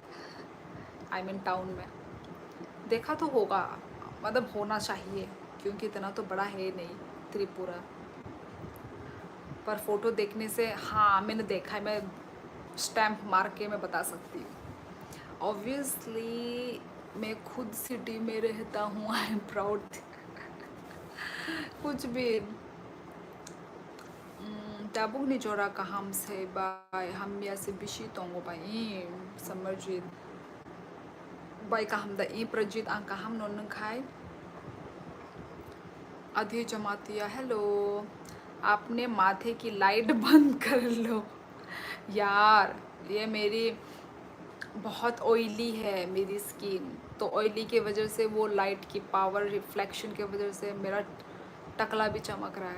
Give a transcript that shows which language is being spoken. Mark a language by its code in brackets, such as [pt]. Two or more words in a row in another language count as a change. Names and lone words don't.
[en] I mean [hi] टाउन में देखा तो होगा, मतलब होना चाहिए, क्योंकि इतना तो बड़ा है नहीं त्रिपुरा। पर फ़ोटो देखने से हाँ मैंने देखा है, मैं स्टैम्प मार के मैं बता सकती हूँ। ऑब्वियसली मैं खुद सिटी में रहता हूँ, [en] I am proud. [hi] कुछ भी [trp] tabuk ni jora kaham se bai ham ya se bishi tongo bai samarjit bai kaham da I prajit ang kaham non nang khai [hi] आधी जमातिया। हेलो, आपने माथे की लाइट बंद कर लो यार, ये मेरी बहुत ऑयली है मेरी स्किन, तो ऑयली के वजह से वो लाइट की [en] power reflection [hi] के वजह से मेरा टकला भी चमक रहा है।